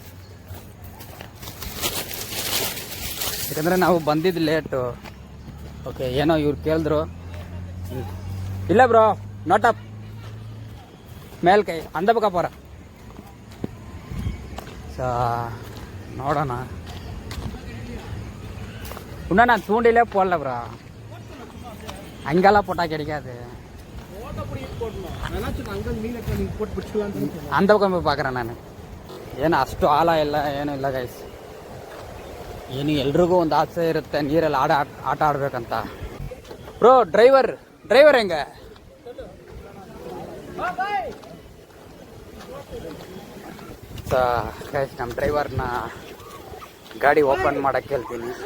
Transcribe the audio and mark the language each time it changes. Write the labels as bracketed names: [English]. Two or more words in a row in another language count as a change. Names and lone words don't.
[Kannada] ಯಾಕಂದರೆ ನಾವು ಬಂದಿದ್ದು ಲೇಟು. ಓಕೆ, ಏನೋ ಇವ್ರು ಕೇಳಿದ್ರು. ಇಲ್ಲ ಬ್ರೋ, ನೋಟಪ್ ಮೇಲ್ಕೈ ಅಂದ ಪರ. ಸೊ ನೋಡೋಣ. [Tamil] இன்னும் நான் தூண்டிலே போடல ப்ரோ, அங்கெல்லாம் போட்டா கிடைக்காது. அந்த பக்கம் போய் பார்க்குறேன் ನಾನು. [Kannada] ಏನು ಅಷ್ಟು ಆಳ ಇಲ್ಲ, ಏನೂ ಇಲ್ಲ ಗೈಸ್. ಏನು ಎಲ್ರಿಗೂ ಒಂದು ಆಸೆ ಇರುತ್ತೆ ನೀರಲ್ಲಿ ಆಟ ಆಡ್ಬೇಕಂತ. ಬ್ರೋ ಡ್ರೈವರ್ ಹೆಂಗೆ? ಗೈಸ್ ನಮ್ಮ ಡ್ರೈವರ್ನ ಗಾಡಿ ಓಪನ್ ಮಾಡೋಕ್ಕೆ ಹೇಳ್ತೀನಿ.